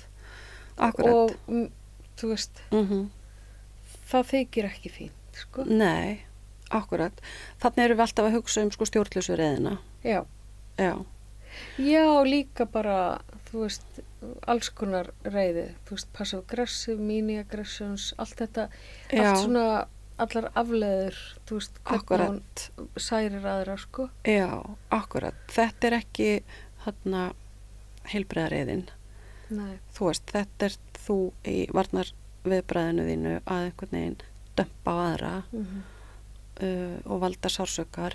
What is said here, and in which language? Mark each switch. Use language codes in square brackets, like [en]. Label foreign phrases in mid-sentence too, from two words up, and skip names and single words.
[is] Og þú veist, það þykir ekki fínt, sko. Nei, akkurat. Þannig erum við alltaf að hugsa sko stjórnlausu reiðina. Já. Já, líka bara, þú veist, alls konar reiði, þú veist, [en] passive aggressive, mini aggressions, [is] allt þetta, allt svona allar afleiður, þú veist, hvernig hún særir aðra, sko. Já, akkurat. Þetta ekki heilbrigða reiðin. Nei. Þú veist, þetta þú í varnar viðbragðinu þínu að einhvern veginn dömpa á aðra og valda sársauka.